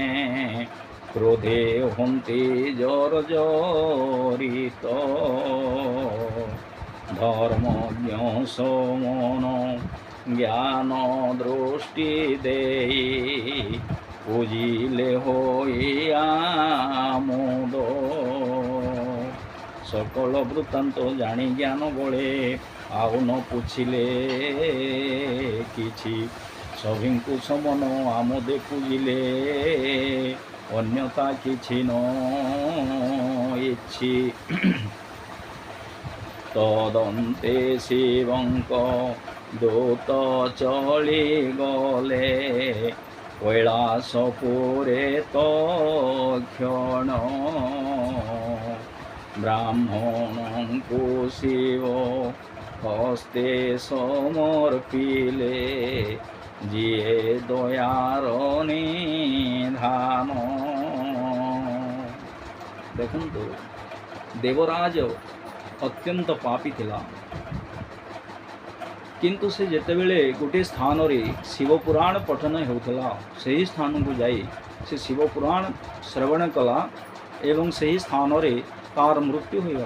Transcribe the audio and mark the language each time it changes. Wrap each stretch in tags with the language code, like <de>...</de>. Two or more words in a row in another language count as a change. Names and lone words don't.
<or>କ୍ରୋଧେ ହୁଅନ୍ତି ଜର୍ଜରିତ। ଧର୍ମଜ୍ଞ ସମନ ଜ୍ଞାନ ଦୃଷ୍ଟି ଦେଇ। ପୂଜିଲେ ହୋଇ ଆମୋଦ। ସକଳ ବୃତ୍ତାନ୍ତ ଜାଣି ଜ୍ଞାନ ବଳେ। ଆଉ ନ ପୁଛିଲେ କିଛି। ସଭିଙ୍କୁ ସମନ ଆମୋଦେ ପୂଜିଲେ। ଅନ୍ୟତା କିଛି ନ ଇଚ୍ଛି। ତଦନ୍ତେ ଶିବଙ୍କ ଦୂତ ଚଳିଗଲେ। କୈଳାସପୁରେ ତକ୍ଷଣ। ବ୍ରାହ୍ମଣଙ୍କୁ ଶିବ ହସ୍ତେ ସମର୍ପିଲେ। ଯିଏ ଦୟାର ନିଧାନ। ଦେଖନ୍ତୁ ଦେବରାଜ ଅତ୍ୟନ୍ତ ପାପୀ ଥିଲା। କିନ୍ତୁ ସେ ଯେତେବେଳେ ଗୋଟିଏ ସ୍ଥାନରେ ଶିବପୁରାଣ ପଠନ ହେଉଥିଲା ସେହି ସ୍ଥାନକୁ ଯାଇ ସେ ଶିବପୁରାଣ ଶ୍ରବଣ କଲା ଏବଂ ସେହି ସ୍ଥାନରେ ତାର ମୃତ୍ୟୁ ହୋଇଗଲା।</or>